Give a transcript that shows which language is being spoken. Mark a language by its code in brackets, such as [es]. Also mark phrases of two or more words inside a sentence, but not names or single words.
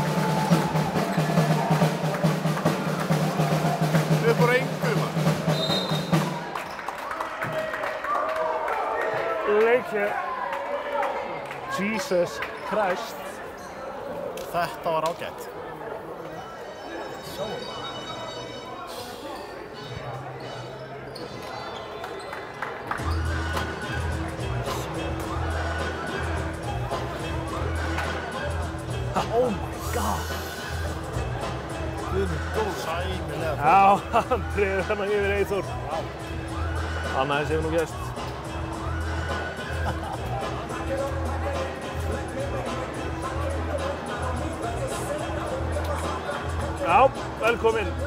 [is] Við erum bara engu, maður. Leikja. [en] Jesus Christ. [is] Þetta var ágætt. [en] Oh my god. [is] Sæmilega. Já, hann treður hérna yfir Eyþór. Annað eins hefur nú gerst. Já, velkomin.